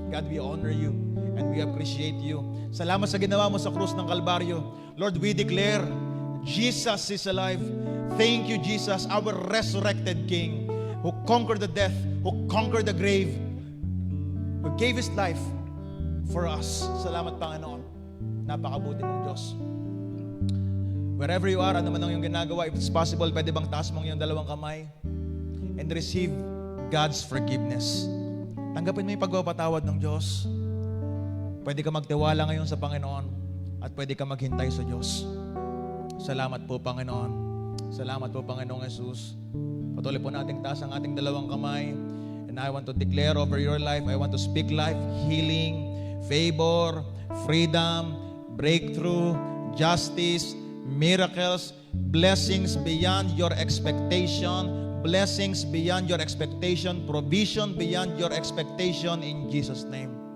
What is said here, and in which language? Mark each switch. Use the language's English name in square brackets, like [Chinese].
[English] God, we honor you and we appreciate you. [Filipino] Salamat sa ginawa mo sa krus ng Kalbaryo. [English] Lord, we declare, Jesus is alive. Thank you, Jesus, our resurrected King, who conquered the death, who conquered the grave, who gave His life for us. [Filipino] Salamat, Panginoon. Napakabuti mong Diyos. [English] Wherever you are, [Filipino] ano man ang iyong ginagawa, [English] if it's possible, [Filipino] pwede bang taas mong iyong dalawang kamay [English] and receive God's forgiveness. [Filipino] Tanggapin mo yung pagpapatawad ng Diyos. Pwede ka magtiwala ngayon sa Panginoon at pwede ka maghintay sa Diyos. Salamat po, Panginoon. Salamat po, Panginoong Jesus. Patuloy po nating taas ang ating dalawang kamay. [English] And I want to declare over your life, I want to speak life, healing, favor, freedom, breakthrough, justice, miracles, blessings beyond your expectation, blessings beyond your expectation, provision beyond your expectation in Jesus' name.